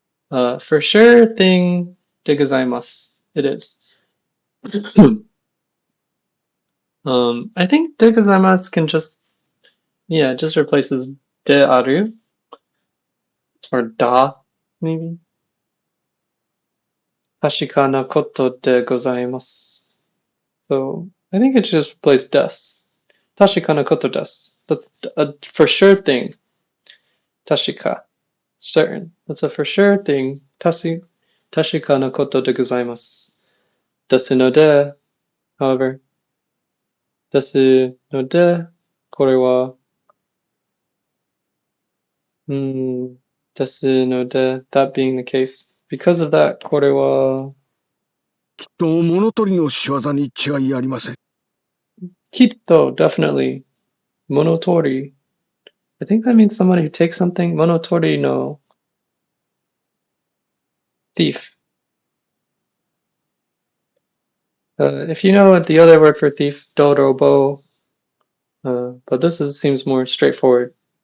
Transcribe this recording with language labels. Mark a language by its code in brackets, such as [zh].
[en] For sure thing [ja] でございます。 [en] It is. I think でございます can just replaces である or だ maybe. [ja] 確かなことでございます。 [en] So I think it should just replace [ja] です。確かなことです。 [en] That's a for sure thing. 確か certain. That's a for sure thing. [ja] 確かなことでございます。ですので [en] however [ja] ですのでこれはですので [en] that being the case because of that [ja] これはきっと物取りの仕業に違いありません。 [en] きっと definitely 物取り I think that means somebody who takes something [ja] 物取りの [en] thief. If you know the other word for thief, dorobo, but seems more straightforward.